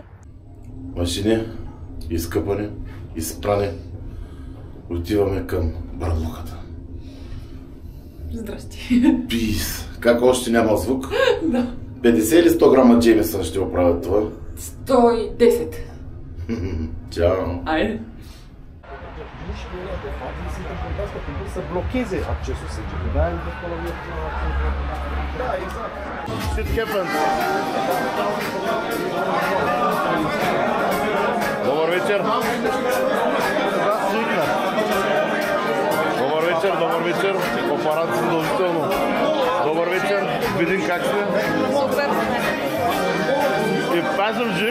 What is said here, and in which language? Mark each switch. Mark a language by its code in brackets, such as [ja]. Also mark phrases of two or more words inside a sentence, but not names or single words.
[bg] Машини, изкъпане, изпране. Отиваме към барлуката. Здрасти. Пис. Как още няма звук? Да. 50 или 100 грама Джеймисън ще оправят това? 110. Чао. Айде. [ro] Să blocheze accesul sângelui. Da, e acolo. Da, exact. [en] Shit happens. [bg] Добър вечер. Свикна. Добър вечер. Апарат задължително. Добър вечер. Видим как сте. Супер. И пазим жив.